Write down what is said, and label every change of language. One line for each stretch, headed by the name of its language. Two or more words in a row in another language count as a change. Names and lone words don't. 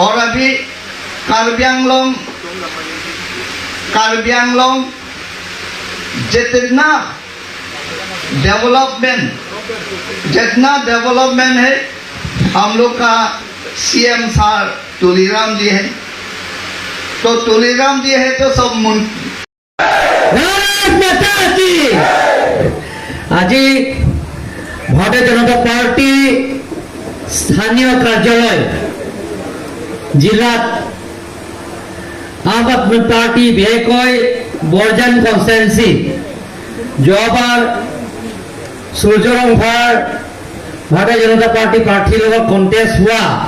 Hindi: और अभी कार्बी आंगलोंग जितना डेवलपमेंट है हम लोग का सीएम सार तुलीराम जी है, तो तुलीराम जी है तो सब
Assamese: আজি ভাৰতীয় জনতা পাৰ্টি স্থানীয় কাৰ্যালয় জিলাত আম আদমি পাৰ্টি বিশেষকৈ বৰজান কনষ্টিটুৱেঞ্চি যোৱাবাৰ সূৰ্যৰংভাৰ ভাৰতীয় জনতা পাৰ্টি প্ৰাৰ্থীৰ লগত কণ্টেষ্ট হোৱা